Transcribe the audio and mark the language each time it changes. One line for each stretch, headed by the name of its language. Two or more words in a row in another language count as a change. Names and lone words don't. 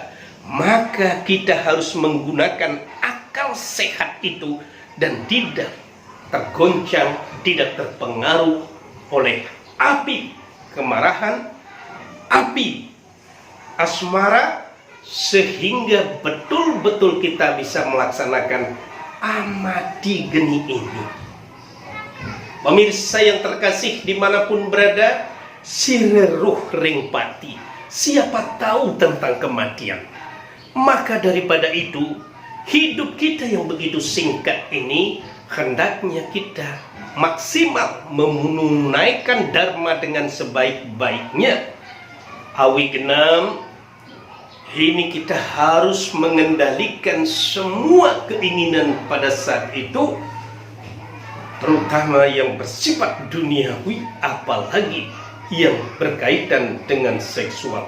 Indonesian: Maka kita harus menggunakan akal sehat itu dan tidak tergoncang, tidak terpengaruh oleh api kemarahan, api asmara, sehingga betul-betul kita bisa melaksanakan amati geni ini. Pemirsa yang terkasih dimanapun berada,
Balinese: sireruh ring pati,
Indonesian: siapa tahu tentang kematian. Maka daripada itu, hidup kita yang begitu singkat ini, hendaknya kita maksimal menunaikan dharma dengan sebaik-baiknya. Awi genam Ini kita harus mengendalikan semua keinginan pada saat itu, terutama yang bersifat duniawi, apalagi yang berkaitan dengan seksual.